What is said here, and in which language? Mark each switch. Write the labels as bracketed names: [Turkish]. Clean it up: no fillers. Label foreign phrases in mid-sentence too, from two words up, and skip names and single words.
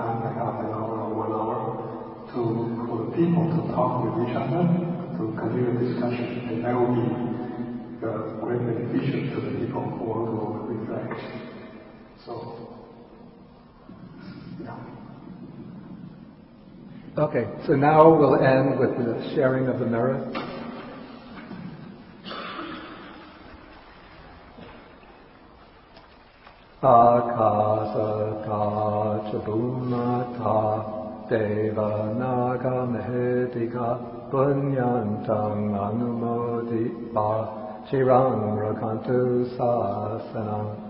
[English] like half an hour or 1 hour for the people to talk with each other, to continue discussion, and that will be great beneficial to the people who want to reflect. So, yeah. Okay, so now we'll end with the sharing of the merit. [Pali] Akasata chabumata deva naga mehedika punyantang anumoditva chirang rakantu sasanam.